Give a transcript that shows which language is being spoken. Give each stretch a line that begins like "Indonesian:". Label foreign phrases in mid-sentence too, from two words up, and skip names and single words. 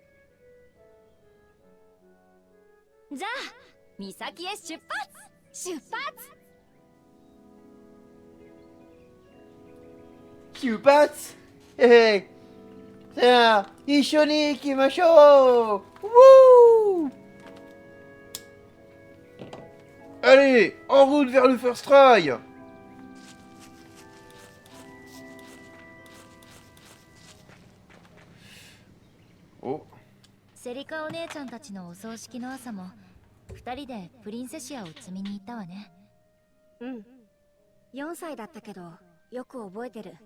Japanese: じゃあ岬へ出発。出発。出発。さあ一緒に行きましょう。
French: Allez, en route vers le
English: First Try. Oh,
Japanese: セリカお姉ちゃんたちのお葬式の朝も二人でプリンセシアを摘みに行ったわね。うん。4歳だったけど、よく覚えてる。